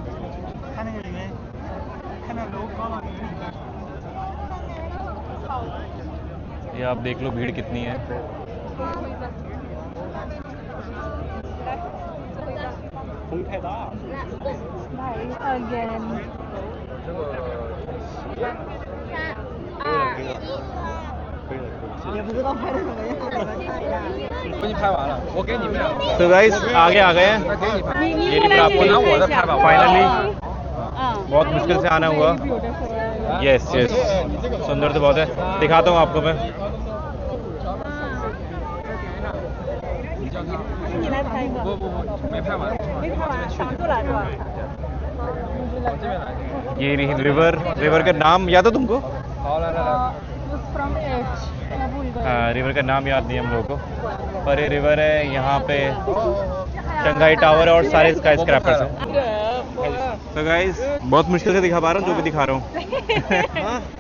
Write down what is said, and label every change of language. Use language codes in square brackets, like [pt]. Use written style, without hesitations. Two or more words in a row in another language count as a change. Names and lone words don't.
[hi] ये आप देख लो भीड़ कितनी है। भाई अगेन [zh] 也不知道拍的什么样。我已经拍完了，我给你们俩。 [hi] तो गाइस आगे आ गए हैं। [zh] 你 [hi] ये भी आपको [zh] 我拿我的拍吧 [hi] फाइनली 嗯 बहुत मुश्किल से आना हुआ। [en] yes yes [hi] सुंदर तो बहुत है, दिखाता हूँ आपको मैं। [zh] 你来拍一个。不，没拍完。没拍完，挡住了是吧？往这边来。 [hi] ये रिवर का नाम याद है तुमको? [zh] 好，来。 [hi] फ्रॉम एच मैं भूल गई। रिवर का नाम याद नहीं है हम लोगों को, पर ये रिवर है, यहाँ पे शंघाई टावर है और सारे [en] sky scrapers [hi] हैं। तो गाइस बहुत मुश्किल से दिखा पा रहा हूँ जो भी दिखा रहा हूँ।